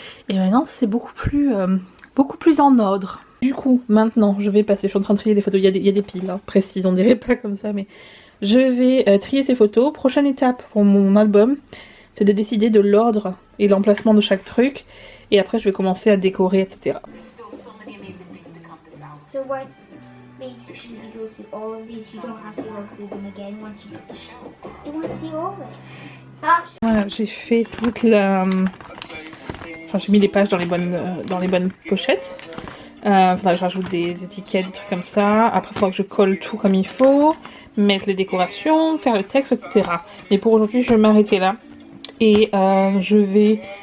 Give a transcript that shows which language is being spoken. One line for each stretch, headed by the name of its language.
French: Et maintenant c'est beaucoup plus en ordre. Du coup maintenant je vais passer, je suis en train de trier les photos, il y a des piles hein, précises, on dirait pas comme ça mais... Je vais trier ces photos. Prochaine étape pour mon album, c'est de décider de l'ordre et l'emplacement de chaque truc. Et après je vais commencer à décorer etc.
English: So what basically you go through all of these, you don't have to go through them again once you get the show. You want to see all of it?
French: Voilà, j'ai fait toute la... Enfin j'ai mis les pages dans les bonnes pochettes. Faudra que je rajoute des étiquettes, des trucs comme ça. Après il faudra que je colle tout comme il faut, mettre les décorations, faire le texte, etc. Mais pour aujourd'hui je vais m'arrêter là. Et je vais...